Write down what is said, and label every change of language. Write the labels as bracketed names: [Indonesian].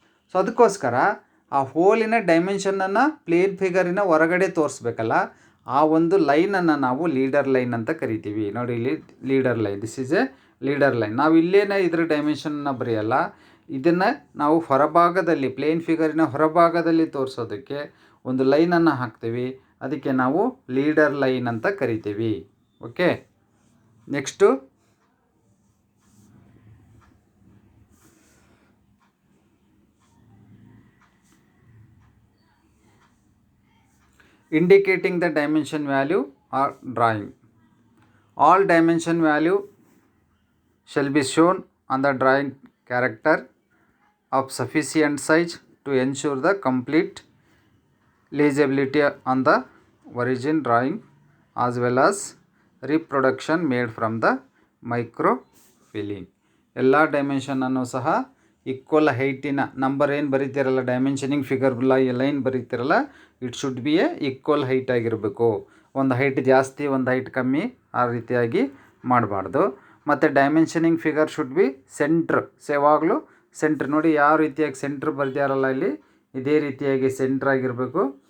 [Kannada] So ಅದಕ್ಕೋಸ್ಕರ ಆ ಹೋಲಿನ ಡೈಮೆನ್ಷನನ್ನು plane ಫಿಗರಿನ ಹೊರಗಡೆ ತೋರಿಸ್ಬೇಕಲ್ಲ, ಆ ಒಂದು ಲೈನನ್ನು ನಾವು ಲೀಡರ್ ಲೈನ್ ಅಂತ ಕರಿತೀವಿ. ನೋಡಿ ಇಲ್ಲಿ leader line, this is A leader line. ನಾವು ಇಲ್ಲೇನೇ ಇದ್ರ ಡೈಮೆನ್ಷನನ್ನು ಬರೆಯಲ್ಲ, ಇದನ್ನು ನಾವು ಹೊರಭಾಗದಲ್ಲಿ ಪ್ಲೇನ್ ಫಿಗರಿನ ಹೊರಭಾಗದಲ್ಲಿ ತೋರಿಸೋದಕ್ಕೆ ಒಂದು ಲೈನನ್ನು ಹಾಕ್ತೀವಿ. ಅದಕ್ಕೆ ನಾವು ಲೀಡರ್ ಲೈನ್ ಅಂತ ಕರಿತೀವಿ. [English] Okay, next indicating the dimension value or drawing. All dimension value shall be shown on the drawing character of sufficient size to ensure the complete legibility on the origin drawing as well as reproduction made from the microfilling. [Kannada] ಎಲ್ಲ ಡೈಮೆನ್ಷನನ್ನು ಸಹ equal ಹೈಟಿನ number ಏನು ಬರೀತಿರಲ್ಲ, dimensioning figure line ಬರೀತಿರಲ್ಲ, [English] it should be a equal height [Kannada] ಆಗಿರಬೇಕು. ಒಂದು height ಜಾಸ್ತಿ ಒಂದು height ಕಮ್ಮಿ ಆ ರೀತಿಯಾಗಿ ಮಾಡಬಾರ್ದು. ಮತ್ತು [English] dimensioning figure should be centre, [Kannada] ಯಾವಾಗಲೂ ಸೆಂಟ್ರ್ ನೋಡಿ ಯಾವ ರೀತಿಯಾಗಿ ಸೆಂಟ್ರ್ ಬರ್ದಿಯಾರಲ್ಲ ಇಲ್ಲಿ, ಇದೇ ರೀತಿಯಾಗಿ ಸೆಂಟ್ರ್ ಆಗಿರಬೇಕು.